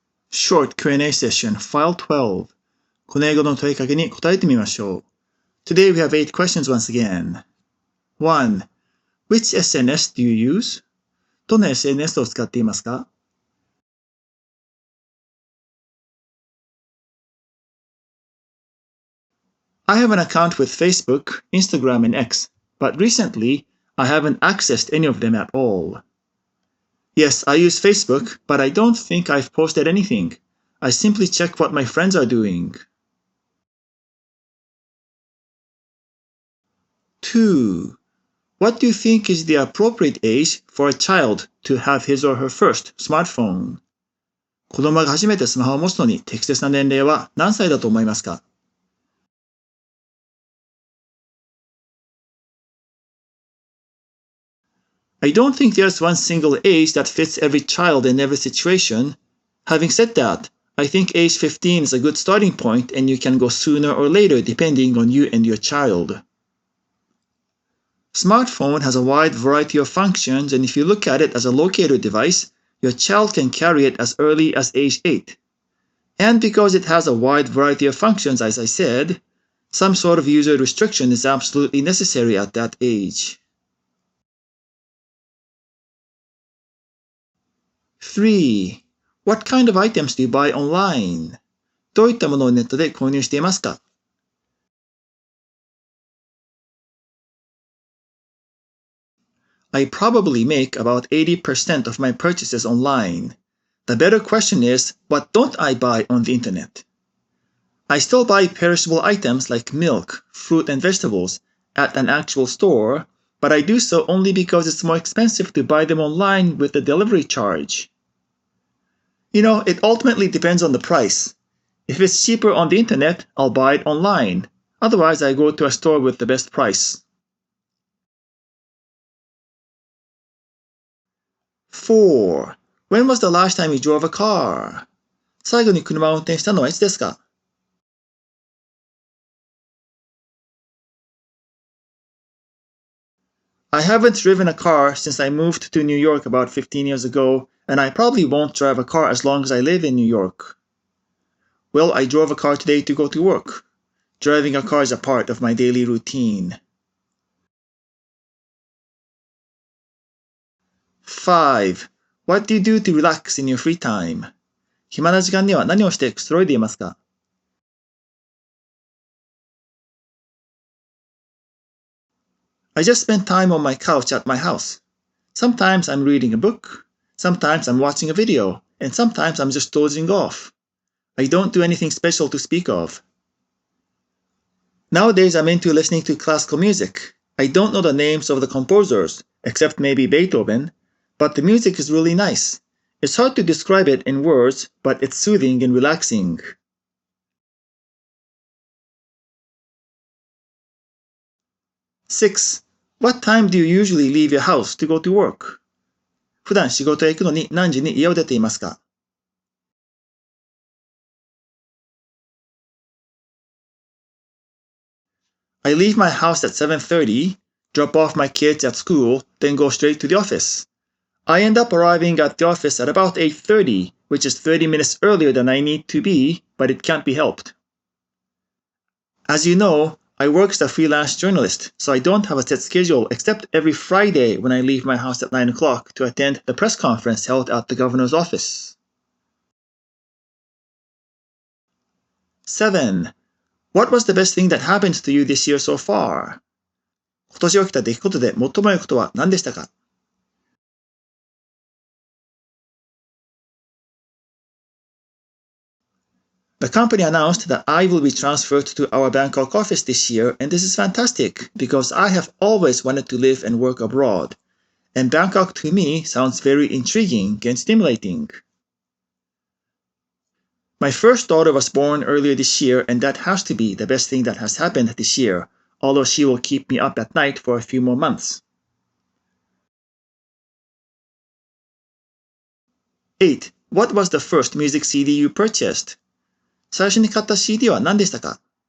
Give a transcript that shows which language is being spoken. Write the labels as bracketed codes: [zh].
[en] Short Q&A Session File 12 [ja] この英語の問いかけに答えてみましょう。 [en] Today we have 8 questions once again. 1. Which SNS do you use? [ja] どの SNS を使っていますか？ [en] I have an account with Facebook, Instagram, and X, but recently I haven't accessed any of them at all. Yes, I use Facebook, but I don't think I've posted anything. I simply check what my friends are doing. 2. What do you think is the appropriate age for a child to have his or her first smartphone? [ja] 子供が初めてスマホを持つのに適切な年齢は何歳だと思いますか？ [en] I don't think there's one single age that fits every child in every situation. Having said that, I think age 15 is a good starting point and you can go sooner or later depending on you and your child. Smartphone has a wide variety of functions, and if you look at it as a locator device, your child can carry it as early as age 8. And because it has a wide variety of functions, as I said, some sort of user restriction is absolutely necessary at that age. 3. What kind of items do you buy online? [ja] どういったものをネットで購入していますか？ [en] I probably make about 80% of my purchases online. The better question is, what don't I buy on the internet? I still buy perishable items like milk, fruit, and vegetables at an actual store, but I do so only because it's more expensive to buy them online with the delivery charge. You know, it ultimately depends on the price. If it's cheaper on the internet, I'll buy it online. Otherwise, I go to a store with the best price. 4. When was the last time you drove a car? [ja] 最後に車を運転したのはいつですか？ [en] I haven't driven a car since I moved to New York about 15 years ago, and I probably won't drive a car as long as I live in New York. Well, I drove a car today to go to work. Driving a car is a part of my daily routine. 5. What do you do to relax in your free time? [ja] 暇な時間には何をしてくつろいでいますか？ [en] I just spend time on my couch at my house. Sometimes I'm reading a book, sometimes I'm watching a video, and sometimes I'm just dozing off. I don't do anything special to speak of. Nowadays I'm into listening to classical music. I don't know the names of the composers, except maybe Beethoven, but the music is really nice. It's hard to describe it in words, but it's soothing and relaxing. 6. What time do you usually leave your house to go to work? [ja] 普段仕事へ行くのに何時に家を出ていますか？ [en] I leave my house at 7:30, drop off my kids at school, then go straight to the office. I end up arriving at the office at about 8:30, which is 30 minutes earlier than I need to be, but it can't be helped. As you know, I work as a freelance journalist, so I don't have a set schedule except every Friday when I leave my house at 9 o'clock to attend the press conference held at the governor's office. 7. What was the best thing that happened to you this year so far? [ja] 今年起きた出来事で最も良いことは何でしたか？ [en] The company announced that I will be transferred to our Bangkok office this year, and this is fantastic because I have always wanted to live and work abroad. And Bangkok to me sounds very intriguing and stimulating. My first daughter was born earlier this year, and that has to be the best thing that has happened this year, although she will keep me up at night for a few more months. 8. What was the first music CD you purchased? [ja] 最初に買った CD は何でしたか？